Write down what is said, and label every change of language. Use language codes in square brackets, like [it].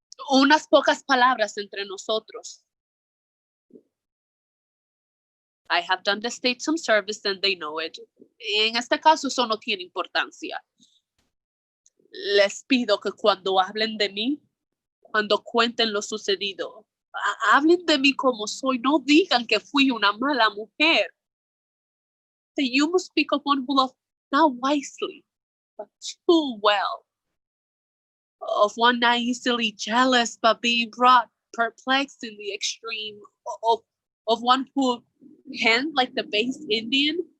[es] Unas pocas palabras entre nosotros. [en] I have done the state some service and they know it. [es] En este caso, eso no tiene importancia. Les pido que cuando hablen de mí, cuando cuenten lo sucedido, hablen de mí como soy. No digan que fui una mala mujer. [en] That you must speak of one who loved not wisely, but too well. Of one not easily jealous, but being brought perplexed in the extreme. Of one who, hand like the base Indian.